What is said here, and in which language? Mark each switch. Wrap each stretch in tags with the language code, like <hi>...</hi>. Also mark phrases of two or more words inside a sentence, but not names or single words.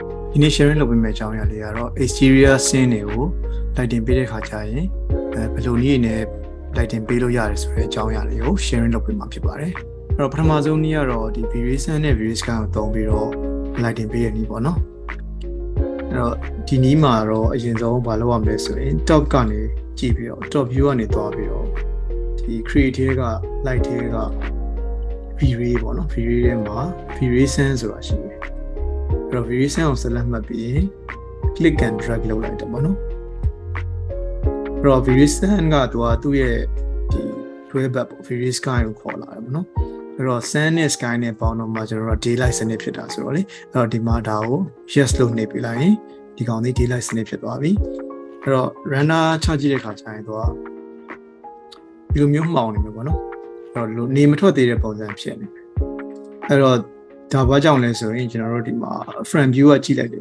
<my>ဒီနေ့ sharing လုပ်ပေးမယ့်အကြောင်းအရာလေးကတော့</my> <en>exterior scene</en> <my>တွေကို lighting ပေးတဲ့ခါကျရင်ဘယ်လိုနည်းနဲ့ lighting ပေးလို့ရတယ်ဆိုတဲ့အကြောင်းအရာလေးကို sharing လုပ်ပေးမှာဖြစ်ပါတယ်အဲ့တော့ပထမဆုံးနည်းကတော့ဒီ variation နဲ့</my> <en>view scan</en> <my>ကိုသုံးပြီးတော့ lighting ပေးရနည်းပေါ့နော်အဲ့တော့ဒီနည်းမှာတော့အရင်ဆုံးဘာလုပ်ရမလဲဆိုရင် top ကနေကြည့်ပြီးတော့</my> <en>top view</en> <my>ကနေသွားပြီးတော့ဒီ create က light က V-ray ပေါ့နော် V-ray ထဲမှာ variation ဆိုတာရှိတယ်အဲ့တော့ variation ကို select မှတ်ပြီး</my> <en>click and drag</en> <my>လုပ်လိုက်တယ်ပေါ့နော်အဲ့တော့ variation ကသူ့ရဲ့ဒီ 12 bit ပေါ့</my> <en>variation sky</en> <my>ကိုခေါ်လာတယ်ပေါ့နော်အဲ့တော့ sun နဲ့ sky နဲ့ပေါင်းတော့မှကျွန်တော်တို့ daylight စနစ်ဖြစ်တာဆိုတော့လေအဲ့တော့ဒီမှာဒါကို yes လို့နှိပ် ပေးလိုက်ရင်ဒီကောင်လေး daylight စနစ်ဖြစ်သွားပြီအဲ့တော့ render ချကြည့်တဲ့ခါကျရင်သူကဒီလိုမျိုးမှောင်နေမှာပေါ့နော်အဲ့တော့နေမထွက်သေးတဲ့ပုံစံဖြစ်နေတယ်အဲ့တော့ဒါဘာကြောင့်လဲဆိုရင်ကျွန်တော်တို့ဒီမှာ</my> <en>front view</en> <my>ကကြည့်လိုက်တယ်</my>